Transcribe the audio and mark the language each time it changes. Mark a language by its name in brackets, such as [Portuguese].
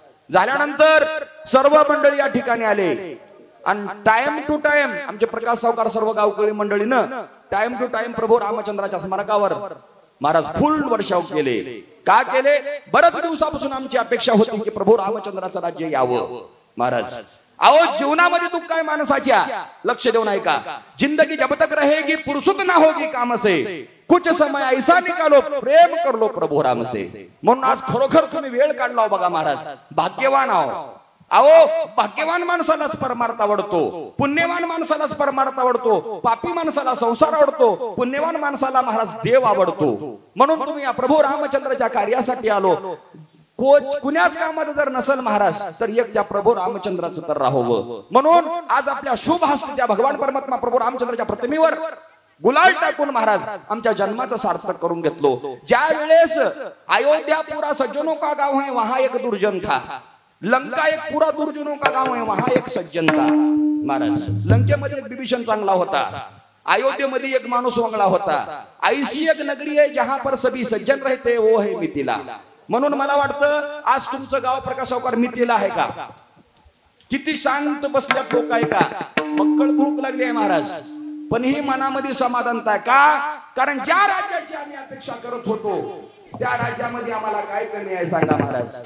[Marathi] झाल्यानंतर सर्व मंडळी या ठिकाणी आले आणि टाइम टू टाइम आमचे प्रकाश सावकार सर्व गावकरी मंडळीनं टाइम टू टाइम प्रभू रामचंद्राच्या स्मारकावर महाराज फुल वर्षाव केले. का केले? बरेच दिवसापासून आमची अपेक्षा होती की प्रभू रामचंद्राचं राज्य यावं महाराज. आओ जीवनामध्ये दुःख काय माणसाच्या लक्ष देऊन ऐका. [Hindi] जिंदगी जब तक रहेगी फुर्सत ना होगी काम से कुछ समय ऐसा निकालो प्रेम कर लो प्रभु राम से. [Marathi] म्हणून आज खरोखर तुम्ही वेळ काढला बघा महाराज. भाग्यवान आहो. अहो भाग्यवान माणसालाच परमार्थ आवडतो, पुण्यवान माणसालाच परमार्थ आवडतो, पापी माणसाला संसार आवडतो, पुण्यवान माणसाला महाराज देव आवडतो. म्हणून तुम्ही या प्रभू रामचंद्राच्या कार्यासाठी आलो. कुण्याच कामाचं जर नसल महाराज तर एक त्या प्रभू रामचंद्राचं तर राहावं. म्हणून आज आपल्या शुभ हस्ते भगवान परमात्मा प्रभू रामचंद्राच्या प्रतिमेवर गुलाल टाकून महाराज आमच्या जन्माचं सार्थक करून घेतलो. ज्या वेळेस [Hindi] अयोध्या पूरा सज्जनों का गाव है वहां एक दुर्जन था, लंका एक पूरा दुर्जनों का गाव है वहां एक सज्जन था महाराज. [Marathi] लंकेमध्ये एक विभीषण चांगला होता, अयोध्येमध्ये एक माणूस वांगला होता. [Hindi] ऐसी एक नगरी है जहां पर सभी सज्जन रहते वो है मिथिला. [Marathi] म्हणून मला वाटतं आज तुमचं गाव प्रकाश सावकार मिथिला आहे का? किती शांत बसल्यात लोक आहे का? मक्कळ भूक लागली आहे महाराज. पण ही मनामध्ये समाधानता आहे का? कारण ज्या राज्याची आम्ही अपेक्षा करत होतो त्या राज्यामध्ये आम्हाला काय कमी आहे सांगा महाराज.